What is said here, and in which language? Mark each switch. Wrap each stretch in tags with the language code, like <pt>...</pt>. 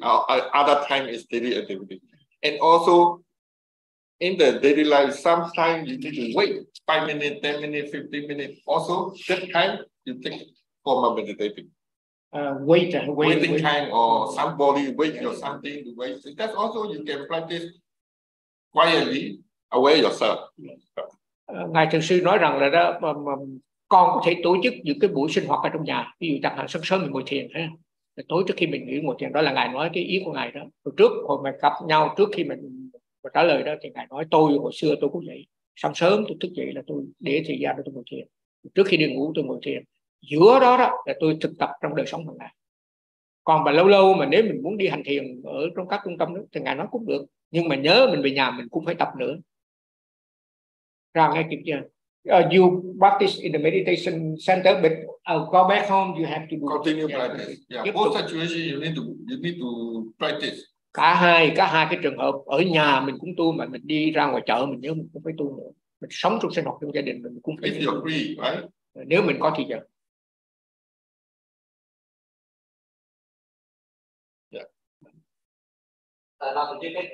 <en>Other time is daily activity. And also, in the daily life, sometimes you need to wait 5 minutes, 10 minutes, 15 minutes. Also, that time, you take formal meditating. Waiting time, or somebody wait or something to wait. So that's also, you can practice quietly, aware yourself.</en> <vi>Ngài Thượng Sư nói rằng là đó, con có thể tổ chức những cái buổi sinh hoạt ở trong nhà, ví dụ chẳng hạn sáng sớm mình ngồi thiền ha, tối trước khi mình nghỉ ngồi thiền, đó là ngài nói cái ý của ngài đó. Rồi trước hồi mình gặp nhau, trước khi mình trả lời đó thì ngài nói tôi hồi xưa tôi cũng vậy, sáng sớm tôi thức dậy là tôi để thời gian để tôi ngồi thiền, trước khi đi ngủ tôi ngồi thiền, giữa đó đó là tôi thực tập trong đời sống hàng ngày. Còn mà lâu lâu mà nếu mình muốn đi hành thiền ở trong các trung tâm đó thì ngài nói cũng được, nhưng mà nhớ mình về nhà mình cũng phải tập nữa. Ra ngay kịp chưa?</vi> <en>You practice in the meditation center, but go back home. You have to do continue it. Practice. Yeah, both situations you need to practice.</en> <vi>Cả hai cái trường hợp ở nhà mình cũng tu, mà mình đi ra ngoài chợ mình nhớ mình cũng phải tu nữa. Mình sống trong sinh hoạt trong gia đình mình cũng phải.</vi> <en>If you agree, right?</en> <vi>Nếu mình có thì giờ.</vi> <en>Yeah.</en>